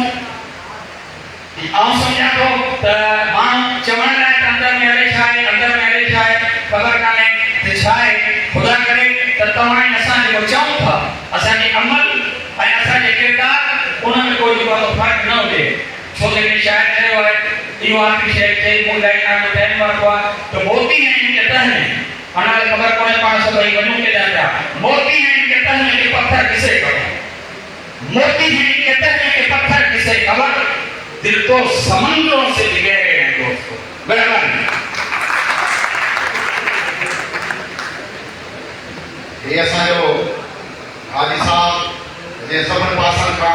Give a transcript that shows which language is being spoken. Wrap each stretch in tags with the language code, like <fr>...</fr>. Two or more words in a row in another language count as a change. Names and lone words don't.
<sd>आउं सम्झां थो त माण्हू चवण लाइ त अंदर में हले छा आहे, अंदर में हले छा आहे, ख़बर कान्हे त छा आहे। ख़ुदा करे त तव्हां ऐं असां जेको चऊं था, असांजे अमल ऐं असांजे किरदार उन में कोई जेको फ़र्क़ु न हुजे। छो त हिकिड़े शाइर चयो आहे, इहो आख़िरी शेर चई मूं लाइ तव्हांजो टाइम वरितो आहे त</sd> <ur>موتی ہیں ان کے تہہ میں,</ur> <sd>अञा ख़बर कोन्हे पाण सभई वञूं केॾां पिया।</sd> <ur>موتی ہیں ان کے تہہ میں کہ پتھر کسے خبر، موتی ہیں ان کے تہہ میں کہ پتھر کسے خبر، دل تو سمندروں سے بھی گہرے ہیں دوستوں.</ur> <sd>मेहरबानी। ये असांजो हाजी साहब जे सभिनी पासनि खां</sd>